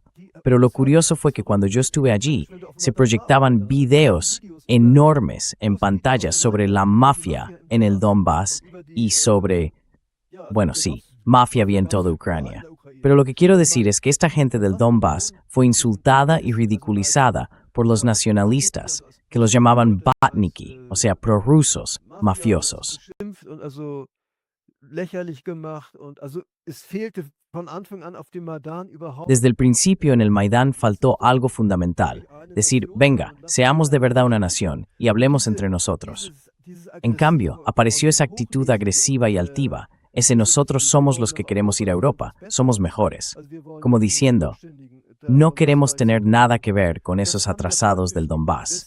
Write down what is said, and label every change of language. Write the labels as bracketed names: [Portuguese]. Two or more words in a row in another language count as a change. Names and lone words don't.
[Spanish] Pero lo curioso fue que cuando yo estuve allí, se proyectaban videos enormes en pantallas sobre la mafia en el Donbass y sobre, bueno, sí, mafia había en toda Ucrania. Pero lo que quiero decir es que esta gente del Donbass fue insultada y ridiculizada por los nacionalistas, que los llamaban batniki, o sea, prorrusos, mafiosos. [German] Und also lächerlich gemacht und also es fehlte von Anfang an auf dem Maidan überhaupt. [Spanish] Desde el principio en el Maidán faltó algo fundamental, decir, venga, seamos de verdad una nación y hablemos entre nosotros. En cambio, apareció esa actitud agresiva y altiva, ese nosotros somos los que queremos ir a Europa, somos mejores, como diciendo, no queremos tener nada que ver con esos atrasados del Donbass.